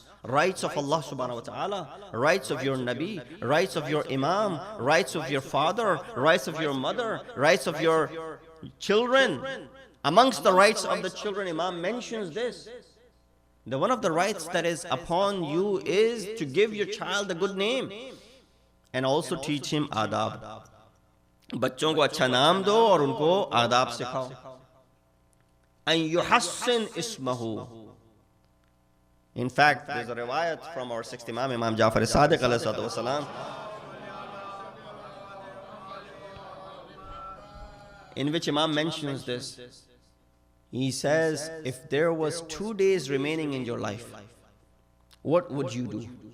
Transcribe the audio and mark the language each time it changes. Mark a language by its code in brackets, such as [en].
[en] rights of Allah subhanahu wa ta'ala, rights of your Nabi, rights of your Imam, rights of your father, rights of your mother, rights of your children. Amongst the rights of the children, Imam mentions this. The one of the rights that is upon you is to give your child a good name and also teach him adab. [ur] بچوں کو اچھا نام دو اور ان کو آداب سکھاؤ. [ar] ان یحسن اسمہ. [en] In fact, there's a riwayat from our sixth Imam, Imam Jafar Sadiq alayhi salatu wasalam, in which Imam mentions this. He says, if there was 2 days remaining in your life, what would you do?